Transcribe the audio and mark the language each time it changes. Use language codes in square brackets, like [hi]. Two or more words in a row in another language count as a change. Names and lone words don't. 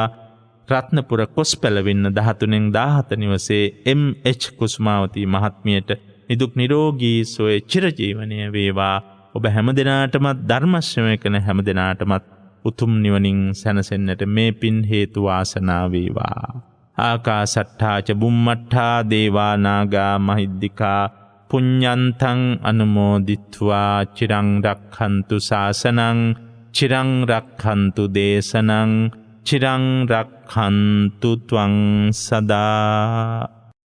[si] රත්නපුර කොස්පැලවින්න 13-17 නිවසේ එම්.එච්. කුසුමාවතී මහත්මියට නිදුක් නිරෝගී සුවය චිරජීවනය වේවා. ඔබ හැම දෙනාටමත් ධර්ම ශ්‍රවණය කරන හැම දෙනාටමත් උතුම් නිවනින් සැනසෙන්නට මේ පින් හේතු වාසනා වේවා. [pi] ආකාසට්ඨා ච බුම්මට්ඨා දේවා නාග මහිද්దికා පුඤ්ඤන්තං අනුමෝදිත්වා චිරං රක්ඛන්තු ශාසනං චිරං රක්ඛන්තු දේශනං චිරං රක්ඛන්තු ත්වං සදා.